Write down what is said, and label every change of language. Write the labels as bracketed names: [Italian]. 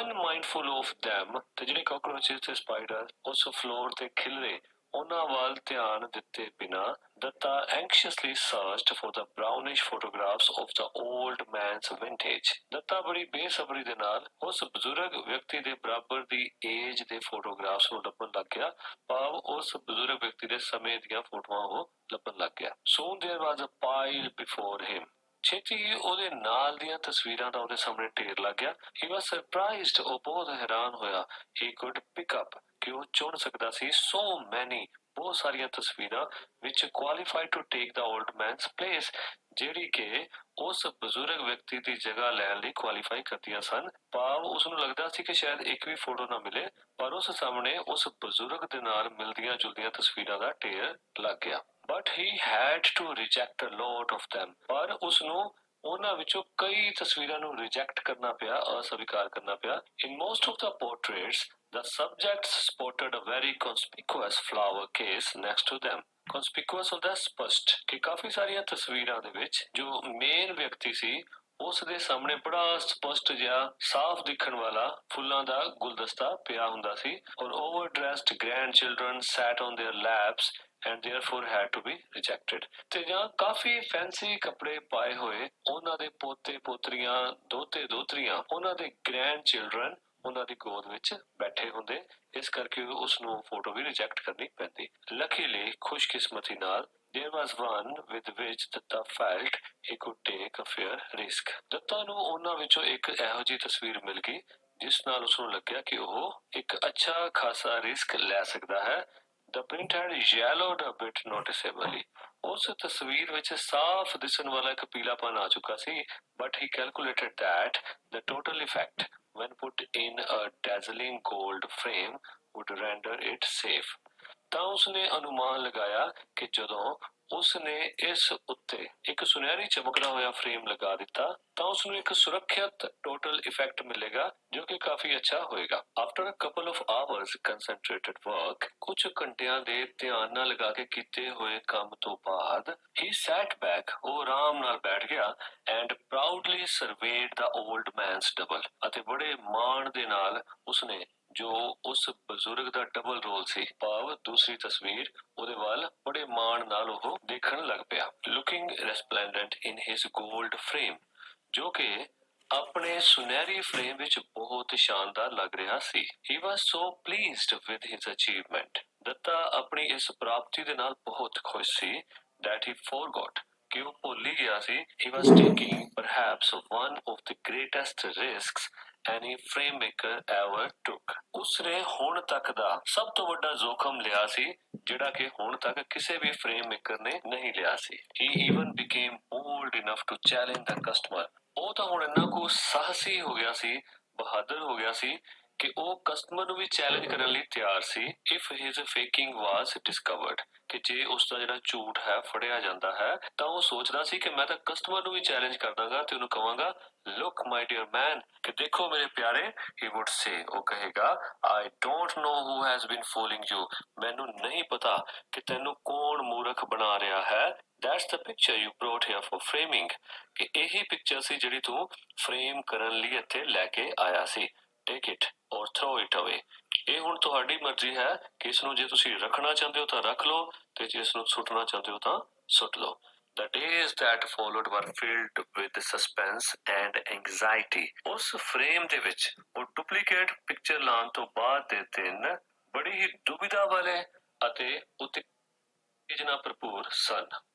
[English] unmindful of them, [Punjabi] ਤੇ ਜਿਹੜੇ ਕਾਕਰੋਚੇਸ ਤੇ ਸਪਾਈਡਰ ਉਸ ਫਲੋਰ ਤੇ ਖਿਲਰੇ, ਉਹਨਾਂ ਵੱਲ ਧਿਆਨ ਦਿੱਤੇ ਬਿਨਾਂ Dutta [English] anxiously searched for the brownish photographs of the old man's vintage. [Punjabi] Dutta ਬੜੀ ਬੇਸਬਰੀ ਦੇ ਨਾਲ ਉਸ ਬਜ਼ੁਰਗ ਵਿਅਕਤੀ ਦੇ ਬਰਾਬਰ ਦੀ ਏਜ ਦੇ ਫੋਟੋਗ੍ਰਾਫਸ ਨੂੰ ਲੱਭਣ ਲੱਗ ਗਿਆ, ਭਾਵ ਉਸ ਬਜ਼ੁਰਗ ਵਿਅਕਤੀ ਦੇ ਸਮੇਂ ਦੀਆਂ ਫੋਟੋਆਂ ਉਹ ਲੱਭਣ ਲੱਗ ਗਿਆ। [English] Soon there was a pile before him. [Punjabi] ਛੇਤੀ ਹੀ ਉਹਦੇ ਨਾਲ ਦੀਆਂ ਤਸਵੀਰਾਂ ਦਾ ਉਹਦੇ ਸਾਹਮਣੇ ਢੇਰ ਲੱਗ ਗਿਆ। [English] He was surprised, [Punjabi] ਉਹ ਬਹੁਤ ਹੈਰਾਨ ਹੋਇਆ। [English] He could pick up, [Punjabi] ਕਿ ਉਹ ਚੁਣ ਸਕਦਾ ਸੀ [English] so many, [Punjabi] ਬਹੁਤ ਸਾਰੀਆਂ ਤਸਵੀਰਾਂ [English] which qualified to take the old man's place, [Punjabi] ਜਿਹੜੀ ਕਿ ਉਸ ਬਜ਼ੁਰਗ ਵਿਅਕਤੀ ਦੀ ਜਗ੍ਹਾ ਲੈਣ ਲਈ ਕੁਆਲੀਫਾਈ ਕਰਦੀਆਂ ਸਨ, ਭਾਵ ਉਸਨੂੰ ਲੱਗਦਾ ਸੀ ਕਿ ਸ਼ਾਇਦ ਇੱਕ ਵੀ ਫੋਟੋ ਨਾ ਮਿਲੇ, ਪਰ ਉਸ ਸਾਹਮਣੇ ਉਸ ਬਜ਼ੁਰਗ ਦੇ ਨਾਲ ਮਿਲਦੀਆਂ ਜੁਲਦੀਆਂ ਤਸਵੀਰਾਂ ਦਾ ਢੇਰ ਲੱਗ ਗਿਆ। [English] But he had to reject a lot of them, [Punjabi] ਪਰ ਉਸਨੂੰ ਉਹਨਾਂ ਵਿੱਚੋਂ ਕਈ ਤਸਵੀਰਾਂ ਨੂੰ ਰਿਜੈਕਟ ਕਰਨਾ ਪਿਆ, ਅਸਵੀਕਾਰ ਕਰਨਾ ਪਿਆ। [English] In most of the portraits, the subjects spotted a very conspicuous flower case next to them. [Punjabi] Conspicuous ਹੁੰਦਾ ਸਪਸ਼ਟ, ਕਿ ਕਾਫੀ ਸਾਰੀਆਂ ਤਸਵੀਰਾਂ ਦੇ ਵਿੱਚ ਜੋ ਮੇਨ ਵਿਅਕਤੀ ਸੀ ਉਸ ਦੇ ਸਾਹਮਣੇ ਬੜਾ ਸਪਸ਼ਟ ਜਿਹਾ ਸਾਫ਼ ਦਿਖਣ ਵਾਲਾ ਫੁੱਲਾਂ ਦਾ ਗੁਲਦਸਤਾ ਪਿਆ ਹੁੰਦਾ ਸੀ, ਔਰ [English] overdressed grandchildren sat on their laps and therefore had to be rejected. [Punjabi] ਤੇ ਜਾਂ ਕਾਫੀ ਫੈਂਸੀ ਕੱਪੜੇ ਪਾਏ ਹੋਏ ਉਹਨਾਂ ਦੇ ਪੋਤੇ ਪੋਤਰੀਆਂ, ਦੋਤੇ ਦੋਤਰੀਆਂ, ਉਹਨਾਂ ਦੇ ਗ੍ਰੈਂਡ ਚਿਲਡਰਨ ਉਹਨਾਂ ਦੀ ਗੋਦ ਵਿੱਚ ਬੈਠੇ ਹੁੰਦੇ, ਇਸ ਕਰਕੇ ਉਸ ਨੂੰ ਫੋਟੋ ਵੀ ਰਿਜੈਕਟ ਕਰਨੀ ਪੈਂਦੀ। [English] Luckily, [Punjabi] ਖੁਸ਼ਕਿਸਮਤੀ ਨਾਲ, [English] there was one with which Datta felt he could take a fair risk. [Punjabi] Dutta ਨੂੰ ਉਹਨਾਂ ਵਿੱਚੋਂ ਇੱਕ ਇਹੋ ਜਿਹੀ ਤਸਵੀਰ ਮਿਲ ਗਈ ਜਿਸ ਨਾਲ ਉਸਨੂੰ ਲੱਗਿਆ ਕਿ ਉਹ ਇੱਕ ਅੱਛਾ ਖਾਸਾ ਰਿਸਕ ਲੈ ਸਕਦਾ ਹੈ। [English] The print had yellowed a bit noticeably. [Punjabi] ਉਸ ਤਸਵੀਰ ਵਿੱਚ ਸਾਫ਼ ਦਿਸਣ ਵਾਲਾ ਇੱਕ ਪੀਲਾਪਨ ਆ ਚੁੱਕਾ ਸੀ, [English] but he calculated that the total effect, when put in a dazzling gold frame, would render it safe. [Punjabi] ਤਾਂ ਉਸਨੇ ਅਨੁਮਾਨ ਲਗਾਇਆ ਕਿ ਜਦੋਂ ਉਸਨੇ ਇਸ ਉੱਤੇ ਇੱਕ ਸੁਨਹਿਰੀ ਚਮਕਦਾ ਹੋਇਆ ਫਰੇਮ ਲਗਾ ਦਿੱਤਾ ਤਾਂ ਉਸਨੂੰ ਇੱਕ ਸੁਰੱਖਿਅਤ ਟੋਟਲ ਇਫੈਕਟ ਮਿਲੇਗਾ ਜੋ ਕਿ ਕਾਫੀ ਅੱਛਾ ਹੋਏਗਾ। [English] after a couple of hours concentrated work, [Punjabi] ਕੁਝ ਘੰਟਿਆਂ ਦੇ ਧਿਆਨ ਨਾਲ ਲਗਾ ਕੇ ਕੀਤੇ ਹੋਏ ਕੰਮ ਤੋਂ ਬਾਅਦ, [English] ਹੀ sat back, [Punjabi] ਉਹ ਆਰਾਮ ਨਾਲ ਬੈਠ ਗਿਆ, [English] and proudly served the old man's double, [Punjabi] ਅਤੇ ਬੜੇ ਮਾਣ ਦੇ ਨਾਲ ਉਸਨੇ ਜੋ ਉਸ ਬਜ਼ੁਰਗ ਦਾ ਡਬਲ ਰੋਲ ਸੀ, ਭਾਵ ਦੂਸਰੀ ਤਸਵੀਰ, ਉਹਦੇ ਵੱਲ ਬੜੇ ਮਾਣ ਨਾਲ ਉਹ ਦੇਖਣ ਲੱਗ ਪਿਆ। [English] looking resplendent in his gold frame, [Punjabi] ਜੋ ਕਿ ਆਪਣੇ ਸੁਨਹਿਰੀ ਫਰੇਮ ਵਿੱਚ ਬਹੁਤ ਸ਼ਾਨਦਾਰ ਲੱਗ ਰਿਹਾ ਸੀ। [English] He was so pleased with his achievement. [Punjabi] Dutta ਆਪਣੀ ਇਸ ਪ੍ਰਾਪਤੀ ਦੇ ਨਾਲ ਬਹੁਤ ਖੁਸ਼ ਸੀ, [English] that he forgot, [Punjabi] ਕਿ ਉਹ ਭੁੱਲ ਹੀ ਗਿਆ ਸੀ, [English] he was taking perhaps one of the greatest risks any frame maker ever took. [Punjabi] ਉਸਨੇ ਹੁਣ ਤੱਕ ਦਾ ਸਭ ਤੋਂ ਵੱਡਾ ਜ਼ੋਖਮ ਲਿਆ ਸੀ ਜਿਹੜਾ ਕਿ ਹੁਣ ਤੱਕ ਕਿਸੇ ਵੀ frame maker ਨੇ ਨਹੀਂ ਲਿਆ ਸੀ. [English] He even became bold enough to challenge the customer. [Punjabi] ਉਹ ਤਾਂ ਹੁਣ ਇੰਨਾ ਕੁ ਸਾਹਸੀ ਹੋ ਗਿਆ ਸੀ, ਬਹਾਦਰ ਹੋ ਗਿਆ ਸੀ ਕਿ ਉਹ ਕਸਟਮਰ ਨੂੰ ਵੀ ਚੈਲੰਜ ਕਰਨ ਲਈ ਤਿਆਰ ਸੀ [English] if his faking was discovered. [Punjabi] ਕਿ ਜੇ ਉਸ ਦਾ ਜਿਹੜਾ ਝੂਠ ਹੈ ਫੜਿਆ ਜਾਂਦਾ ਹੈ ਤਾਂ ਉਹ ਸੋਚਦਾ ਸੀ ਕਿ ਮੈਂ ਤਾਂ ਕਸਟਮਰ ਨੂੰ ਵੀ ਚੈਲੰਜ ਕਰ ਦਾਂਗਾ ਤੇ ਉਹਨੂੰ ਕਵਾਂਗਾ [English] look my dear man [Punjabi] ਕਿ ਦੇਖੋ ਮੇਰੇ ਪਿਆਰੇ [English] he would say [Punjabi] ਉਹ ਕਹੇਗਾ [English] I don't know who has been fooling you. [Punjabi] ਮੈਨੂੰ ਨਹੀਂ ਪਤਾ ਕਿ ਤੈਨੂੰ ਕੌਣ ਮੂਰਖ ਬਣਾ ਰਿਹਾ ਹੈ. [English] That's the picture you brought here for framing. [Punjabi] ਕਿ ਇਹੀ ਪਿਕਚਰ ਸੀ ਜਿਹੜੀ ਤੂੰ ਫਰੇਮ ਕਰਨ ਲਈ ਇੱਥੇ ਲੈ ਕੇ ਆਇਆ ਸੀ. [English] Take it or throw it away. [Punjabi] ਇਹ ਹੁਣ ਤੁਹਾਡੀ ਮਰਜ਼ੀ ਹੈ ਕਿ ਇਸ ਨੂੰ ਜੇ ਤੁਸੀਂ ਰੱਖਣਾ ਚਾਹੁੰਦੇ ਹੋ ਤਾਂ ਰੱਖ ਲਓ ਤੇ ਜੇ ਇਸ ਨੂੰ ਸੁੱਟਣਾ ਚਾਹੁੰਦੇ ਹੋ ਤਾਂ ਸੁੱਟ ਲਓ. [English] The days that followed were filled with suspense and anxiety. [Punjabi] ਉਸ ਫਰੇਮ ਦੇ ਵਿੱਚ ਉਹ ਡੁਪਲੀਕੇਟ ਪਿਕਚਰ ਲਾਉਣ ਤੋਂ ਬਾਅਦ ਦੇ ਦਿਨ ਬੜੀ ਹੀ ਦੁਬਿਧਾ ਵਾਲੇ ਅਤੇ ਉਤੇਜਨਾ ਭਰਪੂਰ ਸਨ.